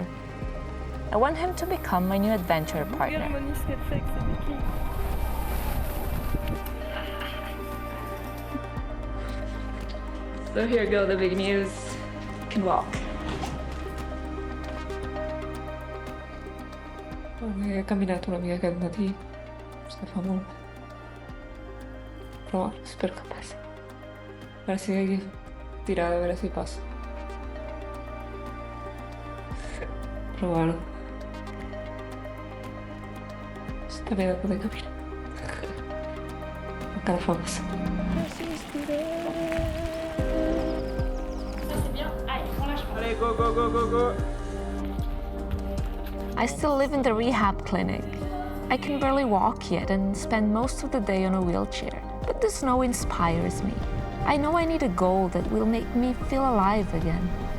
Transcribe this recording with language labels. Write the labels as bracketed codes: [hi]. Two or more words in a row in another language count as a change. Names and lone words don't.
[en] I want him to become my new adventure partner. So here go the big news. You can walk. [ca] He camminato una mica aquest matí, fa molt. Però spero que passi. A veure si aquí tirada, a veure si passa. Però bueno, està bé de poder caminar. Encara fa massa. [fr] Allez, go. [en] I still live in the rehab clinic. I can barely walk yet and spend most of the day on a wheelchair. But the snow inspires me. I know I need a goal that will make me feel alive again.